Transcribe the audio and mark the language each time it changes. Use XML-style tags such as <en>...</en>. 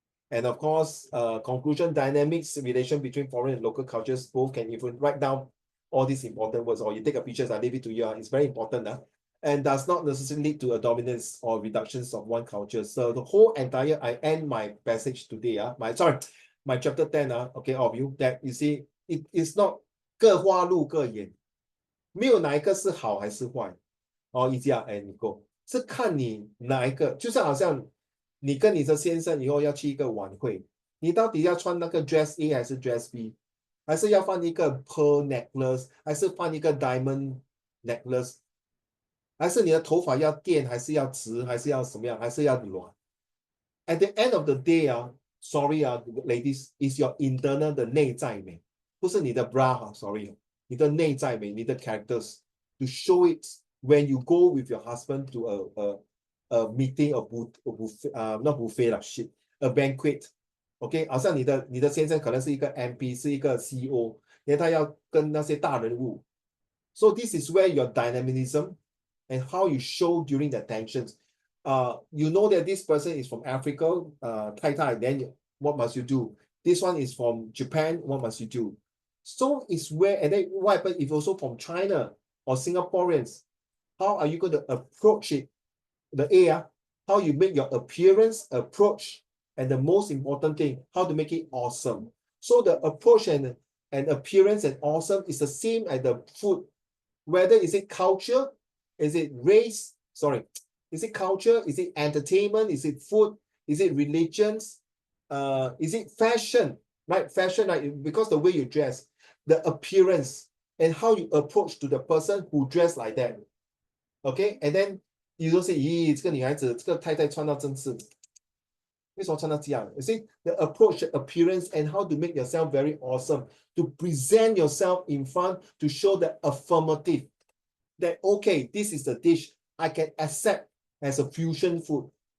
<en>And of course, conclusion, dynamics, relation between foreign and local cultures, both can even write down all these important words, or you take a picture, I leave it to you. It's very important. And does not necessarily lead to a dominance or reductions of one culture. So the whole entire, I end my passage today. My chapter 10, okay, of you, that you see, it is not</en> <zh>各花入各眼，没有哪一个是好还是坏。一家你go，是看你哪一个，就是好像你跟你的先生以后要去一个晚会，你到底要穿那个 dress A 还是 dress B， 还是要放一个 pearl necklace， 还是放一个 diamond necklace， 还是你的头发要电，还是要直，还是要什么样，还是要软。</zh> <en>At the end of the day, sorry, ladies, is your internal</en> <zh>的内在美，不是你的</zh> <en>bra, sorry,</en> <zh>你的内在美，</zh> <en>你的 characters to show it when you go with your husband to a meeting, not buffet, a banquet,</en> <zh>OK， 好像你的先生可能是一个 MP， 是一个 CEO， 因为他要跟那些大人物。</zh> <en>So this is where your dynamism and how you show during the tensions. You know that this person is from Africa, Tai, then what must you do? This one is from Japan, what must you do? So it's where, and then what happens if also from China or Singaporeans? How are you going to approach it? The A, how you make your appearance, approach, and the most important thing, how to make it awesome. So the approach and appearance and awesome is the same as the food. Whether is it culture, is it race, sorry, is it culture, is it entertainment, is it food, is it religions, is it fashion, right? Fashion, like because the way you dress, the appearance, and how you approach to the person who dress like that. Okay, and then you don't say,</en> <zh>咦，这个女孩子，这个太太穿到真是，为什么穿到这样？</zh> <en>You see, the approach, appearance, and how to make yourself very awesome, to present yourself in front, to show the affirmative, that, okay, this is the dish I can accept as a fusion food.</en>